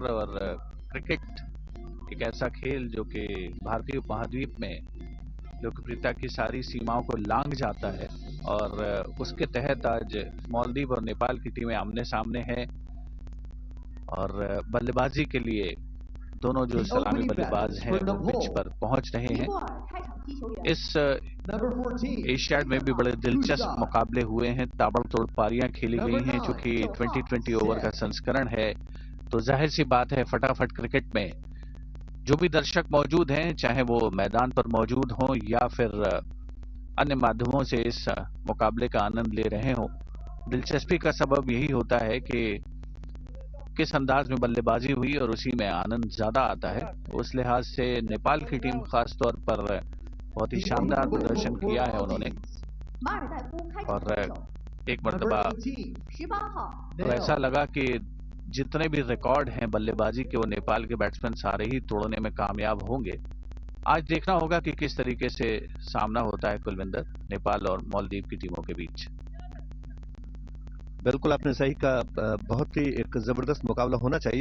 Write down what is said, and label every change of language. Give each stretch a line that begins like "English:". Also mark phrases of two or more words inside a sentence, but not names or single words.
Hindi: और क्रिकेट एक ऐसा खेल जो कि भारतीय उपमहाद्वीप में लोकप्रियता की सारी सीमाओं को लांघ जाता है और उसके तहत आज मालदीव और नेपाल की टीमें आमने सामने हैं और बल्लेबाजी के लिए दोनों जो सलामी बल्लेबाज हैं वो पिच पर पहुंच रहे हैं।
Chinese: 尼泊尔开场击球员
Hindi: इस एशियाड में भी बड़े दिलचस्प मुकाबले हुए हैं, ताबड़तोड़ पारियां खेली गई हैं। चूंकि 2020 ओवर का संस्करण है तो जाहिर सी बात है फटाफट क्रिकेट में जो भी दर्शक मौजूद हैं, चाहे वो मैदान पर मौजूद हों या फिर अन्य माध्यमों से इस मुकाबले का आनंद ले रहे हों। दिलचस्पी का सबब यही होता है कि किस अंदाज में बल्लेबाजी हुई और उसी में आनंद ज्यादा आता है। उस लिहाज से नेपाल की टीम खास तौर पर बहुत ही शानदार प्रदर्शन किया है उन्होंने
Chinese: 马尔代夫开场
Hindi: और
Chinese: 出手，
Hindi: एक मरतबा
Chinese: 18号
Hindi: तो ऐसा लगा कि जितने भी रिकॉर्ड हैं बल्लेबाजी के वो नेपाल के बैट्समैन सारे ही तोड़ने में कामयाब होंगे। आज देखना होगा कि किस तरीके से सामना होता है कुलविंदर नेपाल और मालदीव की टीमों के बीच। बिल्कुल आपने सही कहा, बहुत ही एक जबरदस्त मुकाबला होना चाहिए।